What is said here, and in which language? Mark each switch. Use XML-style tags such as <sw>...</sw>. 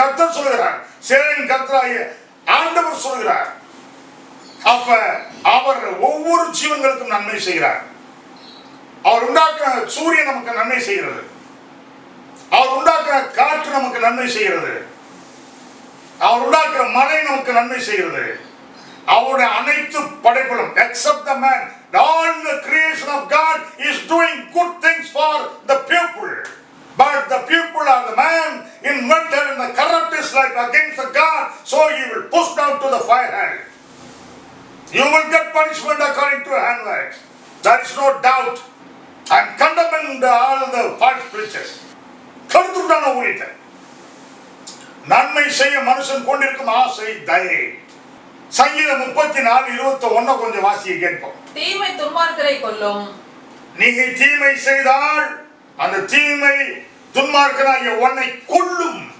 <ta>கர்த்தர் சொல்லுகிறார், சேனையின் கர்த்தராகிய ஆண்டவர் சொல்லுகிறார். அப்ப அவர் ஒவ்வொரு ஜீவன்களுக்கும் நன்மை செய்கிறார். அவர் உண்டாக்குற சூரியன் நமக்கு நன்மை செய்கிறது, அவர் உண்டாக்குற காற்று நமக்கு நன்மை செய்கிறது, அவர் உண்டாக்குற மழை நமக்கு நன்மை செய்கிறது. அவருடைய அனைத்து படைப்புகளும்</ta> <en>except the man, all the creation of God is doing good things for the people, but the people are the man invented in the corrupt his life against the God, so he will push down to the fire hell. You will get punishment according to your handworks, there is no doubt. I am condemning all the false preachers.</en> <ta>கருத்துட்டான ஊழியத்தை நன்மை செய்ய மனுஷன் கொண்டிருக்கும் ஆசை தயை. சங்கீதம் 34:21 கொஞ்சம் வாசிக்க கேட்போம். தீமை துன்மார்க்கரை கொல்லும், நீங்க தீமை செய்தால் அந்த தீமை துன்மார்க்கனாகிய உன்னை கொல்லும்.</ta>